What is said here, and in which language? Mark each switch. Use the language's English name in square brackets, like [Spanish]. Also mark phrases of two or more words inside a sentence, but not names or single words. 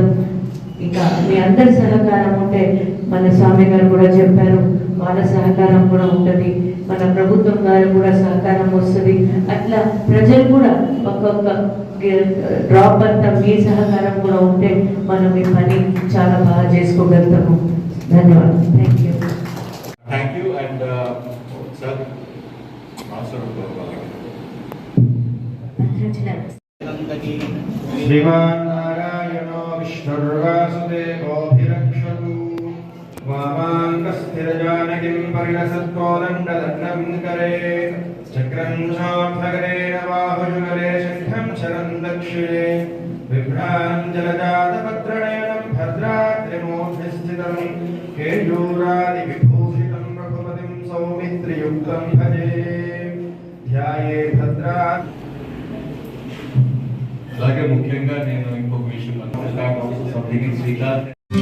[Telugu] ఇంకా మీ అందరి సహకారం ఉంటే, మన స్వామి గారు కూడా చెప్పారు, వాళ్ళ సహకారం కూడా ఉంటుంది, మన ప్రభుత్వం గారు కూడా సహకారం వస్తుంది. అట్లా ప్రజలు కూడా ఒక్కొక్క డ్రాప్ అంతా మీ సహకారం కూడా ఉంటే మనం ఈ పని చాలా బాగా చేసుకోగలుగుతాము. ధన్యవాదాలు. [English] Thank you and sir, master of [Sanskrit] श्रीमान नारायणो विष्णुर्वासुदेवोऽभिरक्षतु वामाङ्गस्थिरजानकीं परिणसत्कोदण्डदण्डं करे चक्रं सार्थकरेण बाहुजुगले शङ्खं शरं दक्षिणे बिभ्राञ्जलजातपत्रनयनं भद्राद्रिमूर्तिस्थितं केयूरादिविभूषितं रघुपतिं सौमित्रियुक्तं भजे ध्याये भद्रा. [Telugu] అలాగే ముఖ్యంగా నేను ఇంకొక విషయం సభ్యునికి శ్రీకాంత్